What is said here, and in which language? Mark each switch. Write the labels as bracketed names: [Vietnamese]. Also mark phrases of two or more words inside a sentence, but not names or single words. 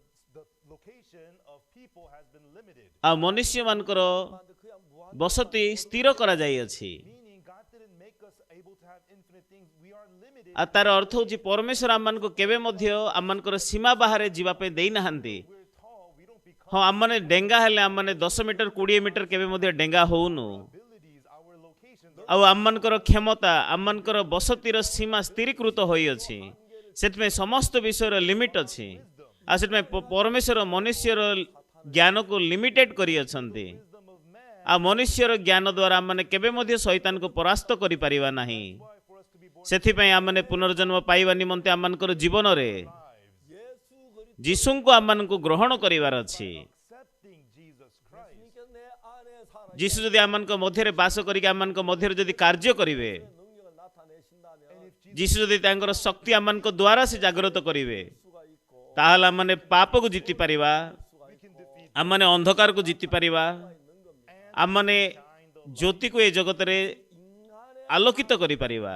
[English] the location of people has been limited. [Odia] ଆଉ ମନୁଷ୍ୟମାନଙ୍କର ବସତି ସ୍ଥିର କରାଯାଇଅଛି। [English] Meaning God didn't make us able to have infinite things. We are limited. [Odia] ଆଉ ତାର ଅର୍ଥ ହେଉଛି ପରମେଶ୍ୱର ଆମମାନଙ୍କୁ କେବେ ମଧ୍ୟ ଆମମାନଙ୍କର ସୀମା ବାହାରେ ଯିବା ପାଇଁ ଦେଇନାହାନ୍ତି। [English] We're tall. We don't become [Odia] ହଁ ଆମମାନେ ଡେଙ୍ଗା ହେଲେ ଆମମାନେ 10 ମିଟର 20 ମିଟର କେବେ ମଧ୍ୟ ଡେଙ୍ଗା ହଉନୁ। [English] abilities. Our locations are [Odia] ଆଉ ଆମମାନଙ୍କର କ୍ଷମତା ଆମମାନଙ୍କର ବସତିର ସୀମା ସ୍ଥିରୀକୃତ ହୋଇଅଛି। ସେଥିପାଇଁ ସମସ୍ତ ବିଷୟର ଲିମିଟ ଅଛି। ଆଉ ସେଥିପାଇଁ ପରମେଶ୍ୱର ମନୁଷ୍ୟର ଜ୍ଞାନକୁ ଲିମିଟେଡ୍ କରିଅଛନ୍ତି। [English] wisdom of man. [Odia] ଆଉ ମନୁଷ୍ୟର ଜ୍ଞାନ ଦ୍ୱାରା ଆମମାନେ କେବେ ମଧ୍ୟ ଶୈତାନକୁ ପରାସ୍ତ କରିପାରିବା ନାହିଁ। [English] Why for us to be born [Odia] ସେଥିପାଇଁ ଆମମାନେ ପୁନର୍ଜନ୍ମ ପାଇବା ନିମନ୍ତେ ଆମମାନଙ୍କର ଜୀବନରେ [English] lives, [Odia] ଯୀଶୁଙ୍କୁ ଆମମାନଙ୍କୁ ଗ୍ରହଣ କରିବାର ଅଛି। [English] accepting Jesus Christ. [Odia] ଯୀଶୁ ଯଦି ଆମମାନଙ୍କ ମଧ୍ୟରେ ବାସ କରିକି ଆମମାନଙ୍କ ମଧ୍ୟରେ ଯଦି କାର୍ଯ୍ୟ କରିବେ, ଯୀଶୁ ଯଦି ତାଙ୍କର ଶକ୍ତି ଆମମାନଙ୍କ ଦ୍ୱାରା ସେ ଜାଗ୍ରତ କରିବେ, ତାହେଲେ ଆମମାନେ ପାପକୁ ଜିତି ପାରିବା, ଆମମାନେ ଅନ୍ଧକାରକୁ ଜିତି ପାରିବା, ଆମମାନେ ଜ୍ୟୋତିକୁ ଏ ଜଗତରେ ଆଲୋକିତ କରିପାରିବା।